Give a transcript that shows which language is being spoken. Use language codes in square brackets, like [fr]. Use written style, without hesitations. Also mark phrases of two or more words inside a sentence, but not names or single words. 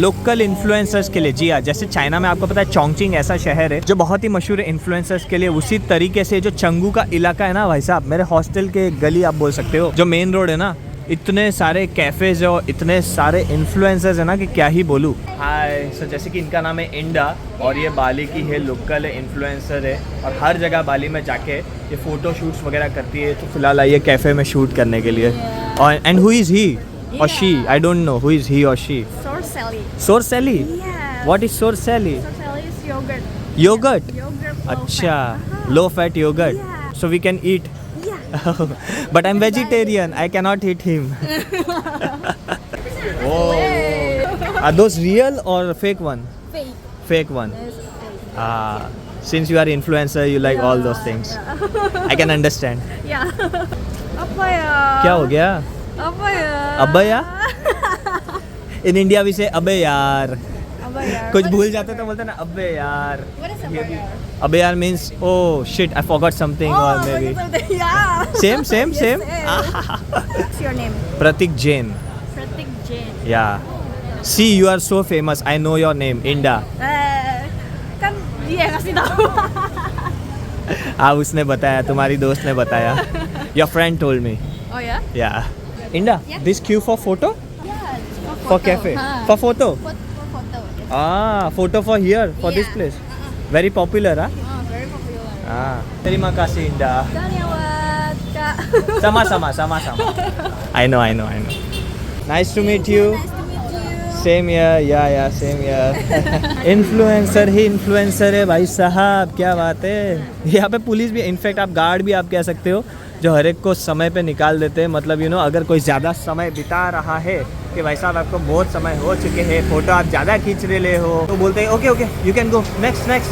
[hi] लोकल इन्फ्लुएंसर्स के लिए। जी हाँ, जैसे चाइना में आपको पता है चोंगचिंग ऐसा शहर है जो बहुत ही मशहूर है इन्फ्लुएंसर्स के लिए, उसी तरीके से जो चंगू का इलाका है ना भाई साहब, मेरे हॉस्टल के गली आप बोल सकते हो, जो [en] main road [hi] है ना, इतने सारे कैफ़ेज है और इतने सारे इन्फ्लुएंसर्स है ना कि क्या ही बोलूँ। हाय, सो जैसे कि इनका नाम है इंडा, और ये बाली की है, [en] local influencer [hi] है, और हर जगह बाली में जाके ये [en] photo shoots [hi] वगैरह करती है। तो फिलहाल आई है कैफ़े में शूट करने के लिए। [en] और and who is he or she? I don't know who is he or she. Sorcelli. Sorcelli? Yes. What is sorcelli? Sorcelli is yogurt. Yogurt? Yogurt. Low Acha, fat. low fat yogurt. Yeah. So we can eat. Yeah. But I'm vegetarian. I cannot eat him. Oh. Are those real or fake one? Fake. Fake one. Yes, fake. Ah, since you are influencer, you like all those things. I can understand. Yeah. [id] Apa ya? [hi] क्या हो गया? [id] Apa ya? apa ya? [en] In India we say [hi] अबे यार। [id] Apa ya? [hi] कुछ भूल जाते तो बोलते ना अबे यार। [en] What is apa ya? [hi] अबे यार [en] means oh shit I forgot something or maybe betul. Yeah. same same Yes, same. What's your name? Pratik Jain. Pratik Jain. Yeah. See you are so famous. I know your name. Inda. [id] Kan dia yang ngasih tahu. [hi] हाँ उसने बताया, तुम्हारी दोस्त ने बताया। [en] Your friend told me. Oh ya? Yeah. Inda, Yeah. this queue for photo? Yeah. For cafe? For photo? For photo. Yes. Ah, photo for here, for this Yeah. place. Very popular, huh? Very popular. [id] Ah. Terima kasih Inda. [hi] Dhanyawad, Kak. [id] Sama-sama, sama-sama. [en] I know. Nice to meet you. Nice to meet you. same year, ya same year. [hi] इन्फ्लुएंसर ही इन्फ्लुएंसर है भाई साहब, क्या बात है। यहाँ पे पुलिस भी, इनफैक्ट आप गार्ड भी आप कह सकते हो, जो हर एक को समय पे निकाल देते हैं। मतलब [en] you know [hi] अगर कोई ज़्यादा समय बिता रहा है कि भाई साहब आपको बहुत समय हो चुके हैं, फ़ोटो आप ज़्यादा खींच रहे हो, तो बोलते हैं [en] OK you can go next.